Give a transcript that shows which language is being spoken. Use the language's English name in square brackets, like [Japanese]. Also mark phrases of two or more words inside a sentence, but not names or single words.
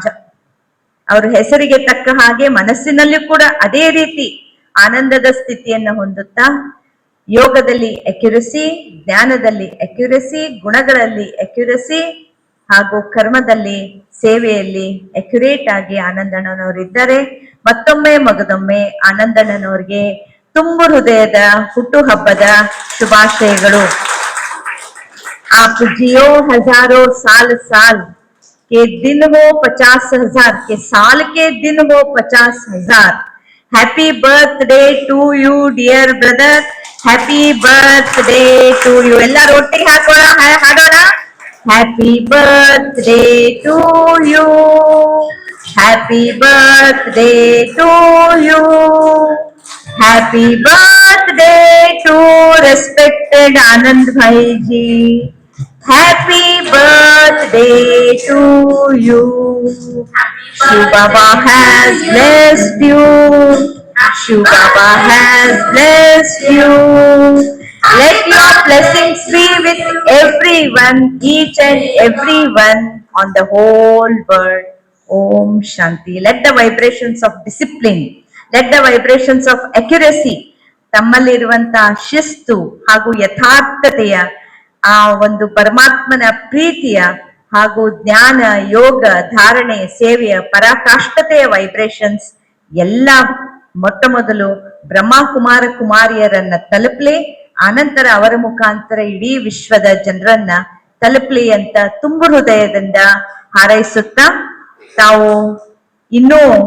[Kannada] ಅವ್ರ ಹೆಸರಿಗೆ ತಕ್ಕ ಹಾಗೆ ಮನಸ್ಸಿನಲ್ಲೂ ಕೂಡ ಅದೇ ರೀತಿ ಆನಂದದ ಸ್ಥಿತಿಯನ್ನ ಹೊಂದುತ್ತಾ, ಯೋಗದಲ್ಲಿ ಅಕ್ಯುರಸಿ, ಜ್ಞಾನದಲ್ಲಿ ಅಕ್ಯುರಸಿ, ಗುಣಗಳಲ್ಲಿ ಅಕ್ಯುರಸಿ ಹಾಗೂ ಕರ್ಮದಲ್ಲಿ, ಸೇವೆಯಲ್ಲಿ ಅಕ್ಯುರೇಟ್ ಆಗಿ ಆನಂದಣ್ಣನವರಿದ್ದಾರೆ. ಮತ್ತೊಮ್ಮೆ ಮಗದೊಮ್ಮೆ ಆನಂದಣ್ಣನವರಿಗೆ ತುಂಬು ಹೃದಯದ ಹುಟ್ಟುಹಬ್ಬದ ಶುಭಾಶಯಗಳು. [Hindi] आप जियो हजारों साल साल के दिन हो 50,000 के साल के दिन हो 50,000. [English] happy birthday to you dear brother, happy birthday to you. [Kannada] ಎಲ್ಲರೂ ಒಟ್ಟಿಗೆ ಹಾಡೋಣ. [English] happy birthday to you, happy birthday to you, happy birthday to respected Anand [Hindi] भाई जी. [English] Happy birthday to you. Shiv Baba has blessed you. Shiv Baba has blessed you. Let your blessings be with everyone, each and everyone on the whole world. [Hindi] ओम शांति. [English] Let the vibrations of discipline, let the vibrations of accuracy, [Kannada] ತಮ್ಮಲ್ಲಿರುವಂತಹ ಶಿಸ್ತು ಹಾಗೂ ಯಥಾರ್ಥತೆಯ ಆ ಒಂದು ಪರಮಾತ್ಮನ ಪ್ರೀತಿಯ ಹಾಗೂ ಜ್ಞಾನ, ಯೋಗ, ಧಾರಣೆ, ಸೇವೆಯ ಪರಾಕಾಷ್ಠತೆಯ ವೈಬ್ರೇಷನ್ಸ್ ಎಲ್ಲ ಮೊಟ್ಟ ಮೊದಲು ಬ್ರಹ್ಮಕುಮಾರ ಕುಮಾರಿಯರನ್ನ ತಲುಪಲಿ, ಆನಂತರ ಅವರ ಮುಖಾಂತರ ಇಡೀ ವಿಶ್ವದ ಜನರನ್ನ ತಲುಪಲಿ ಅಂತ ತುಂಬು ಹೃದಯದಿಂದ ಹಾರೈಸುತ್ತಾ, ತಾವು ಇನ್ನೂ